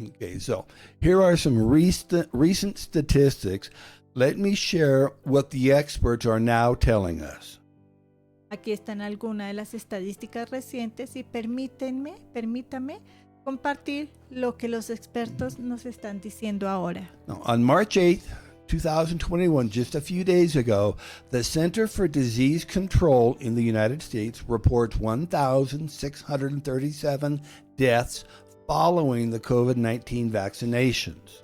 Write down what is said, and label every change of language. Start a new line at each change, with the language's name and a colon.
English: Okay, so here are some recent statistics. Let me share what the experts are now telling us.
Spanish: Aquí están algunas de las estadísticas recientes y permítame compartir lo que los expertos nos están diciendo ahora.
English: Now, on March 8th, 2021, just a few days ago, the Center for Disease Control in the United States reports 1,637 deaths following the COVID-19 vaccinations.